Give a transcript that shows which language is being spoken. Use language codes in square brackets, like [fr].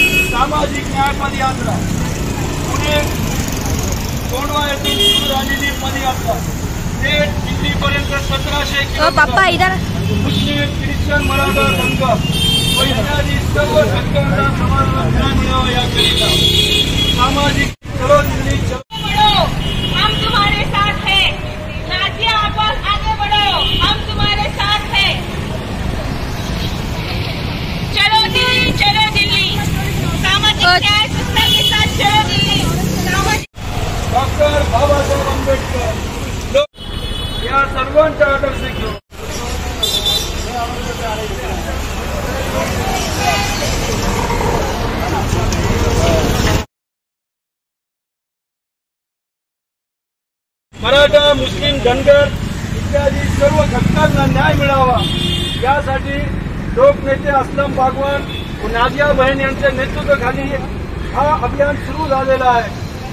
[mr] सामाजिक न्याय पदयात्रा पुणे कोंढवा येथून सुरू झालेली पदयात्रा थेट दिल्लीपर्यंत 1700 किलोमीटर मुस्लिम, ख्रिश्चन, मराठा, धनगर इत्यादी सर्व धनगरांना समाजाला न्याय मिळावा याकरिता सामाजिक चलो दिल्ली [hi] हम तुम्हारे साथ हैं। नाजिया अब्बास आगे बढ़ो, हम तुम्हारे साथ हैं। चलो दिल्ली सामाजिक न्याय संस्था के साथ चलो दिल्ली। [mr] डॉक्टर बाबासाहेब आंबेडकर या सर्वांचा आदर्श घेऊन मराठा, मुस्लिम, धनगर इत्यादी सर्व घटकांना न्याय मिळावा यासाठी लोकनेते असलम बागवान व नाजिया बहन यांच्या नेतृत्वाखाली हा अभियान सुरू झालेला आहे।